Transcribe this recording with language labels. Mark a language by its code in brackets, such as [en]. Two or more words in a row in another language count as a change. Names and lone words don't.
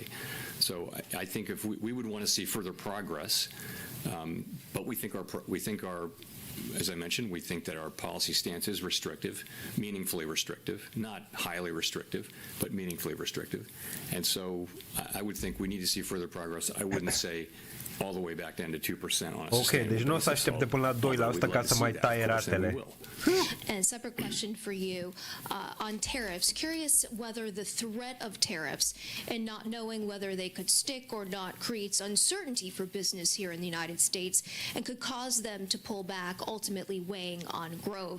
[en] So I think if we would want to see further progress, but we think our, as I mentioned, we think that our policy stance is restrictive, meaningfully restrictive, not highly restrictive, but meaningfully restrictive. And so I would think we need to see further progress. I wouldn't say all the way back down to 2% on a [ro] Ok, deci nu o să aștepte până la 2% ca să mai taie ratele. [en] And a separate question for you on tariffs. Curious whether the threat of tariffs and not knowing whether they could stick or not creates uncertainty for business here in the United States and could cause them to pull back, ultimately weighing on growth.